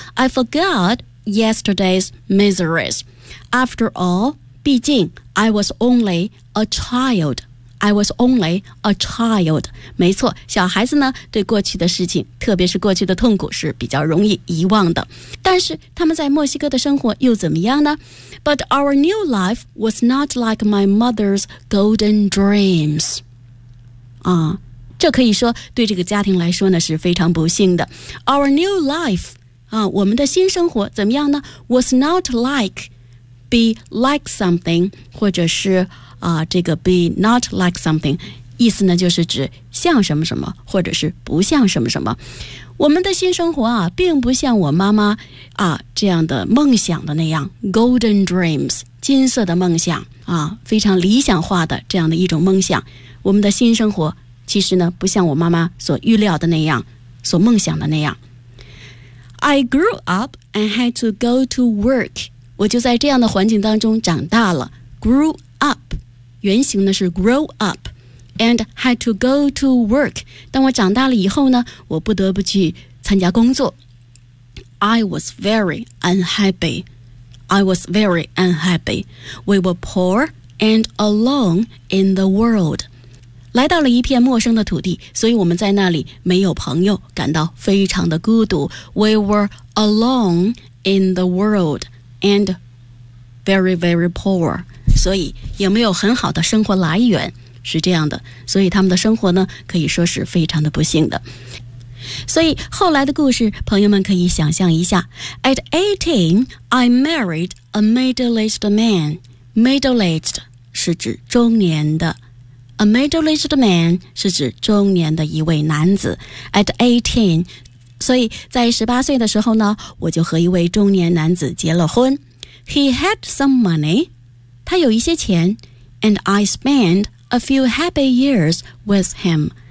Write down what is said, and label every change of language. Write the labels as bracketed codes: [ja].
[en] I forgot yesterday's miseries. After all, 毕竟 I was only a childI was only a child. [zh] 没错，小孩子呢，对过去的事情，特别是过去的痛苦，是比较容易遗忘的。但是他们在墨西哥的生活又怎么样呢？ [en] But our new life was not like my mother's golden dreams. [zh] 啊，这可以说对这个家庭来说呢，是非常不幸的。 [en] Our new life, [zh] 啊，我们的新生活怎么样呢？ [en] Was not like, be like something, [zh] 或者是这个 [en] be not like something [zh] 意思呢就是指像什么什么或者是不像什么什么。我们的新生活啊并不像我妈妈啊这样的梦想的那样 [en] golden dreams [zh] 金色的梦想啊非常理想化的这样的一种梦想。我们的新生活其实呢不像我妈妈所预料的那样所梦想的那样。 [en] I grew up and had to go to work. [zh] 我就在这样的环境当中长大了。 [en] grew up [zh] 原型呢是 [en] grow up and had to go to work. [zh] 当我长大了以后呢，我不得不去参加工作。 [en] I was very unhappy. I was very unhappy. We were poor and alone in the world. [zh] 来到了一片陌生的土地，所以我们在那里没有朋友，感到非常的孤独。 We were alone in the world and very, very poor. 所以也没有很好的生活来源，是这样的。所以他们的生活呢，可以说是非常的不幸的。所以后来的故事，朋友们可以想象一下。 [en] At 18, I married a middle-aged man. [zh] Middle-aged 是指中年的。 [en] A middle-aged man [zh] 是指中年的一位男子。 [en] At 18, [zh] 所以在18岁的时候呢，我就和一位中年男子结了婚。 [en] He had some money. [zh] 他有一些钱 [en] and I spent a few happy years with him.